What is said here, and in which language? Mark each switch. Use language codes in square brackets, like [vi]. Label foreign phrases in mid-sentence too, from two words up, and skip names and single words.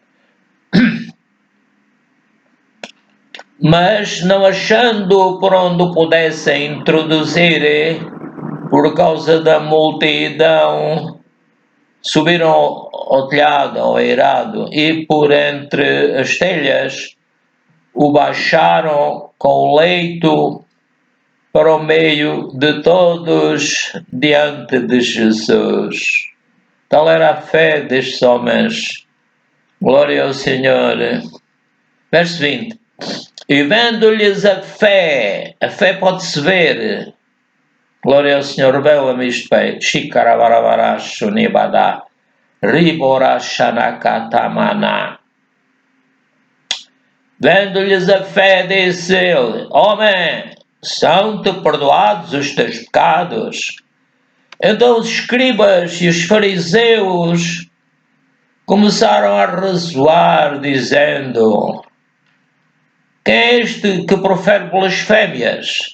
[pt] Mas não achando por onde o pudessem introduzir, por causa da multidão, subiram ao telhado, ao eirado, e por entre as telhas o baixaram com o leito para o meio de todos diante de Jesus. Tal era a fé destes homens. Glória ao Senhor. Verso 20. E vendo-lhes a fé pode-se ver. Glória ao Senhor, revela-me isto, Pai. Shikarabarabaracho nibada. Riborashanakatamana. Vendo-lhes a fé, disse ele: homem, são-te perdoados os teus pecados. Então os escribas e os fariseus começaram a razoar, dizendo: quem é este que profere blasfémias?